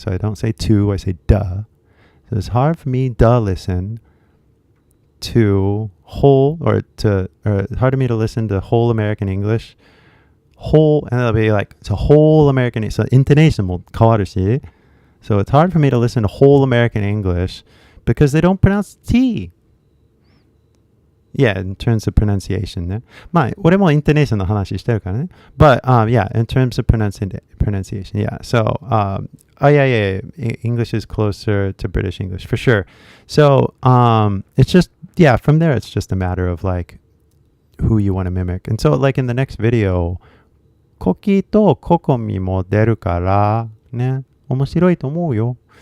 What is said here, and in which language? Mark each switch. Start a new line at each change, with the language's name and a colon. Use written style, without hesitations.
English: So I don't say to, I say duh. So it's hard for me to listen to whole, or it's hard for me to listen to whole American English. Whole, and it'll be like, it's a whole American, so intonation
Japanese: も変わるし.
English: So it's hard for me to listen to whole American English because they don't pronounce T. Yeah, in terms of pronunciation ね。
Japanese: まあ、俺もイントネーションの話してるからね。
English: But, yeah, in terms of pronunciation, yeah. So, yeah, English is closer to British English, for sure. So, it's just, yeah, from there, it's just a matter of, like, who you want to mimic. And so, like, in the next video,
Japanese: コキとココミも出るから、ね、面白いと思うよ。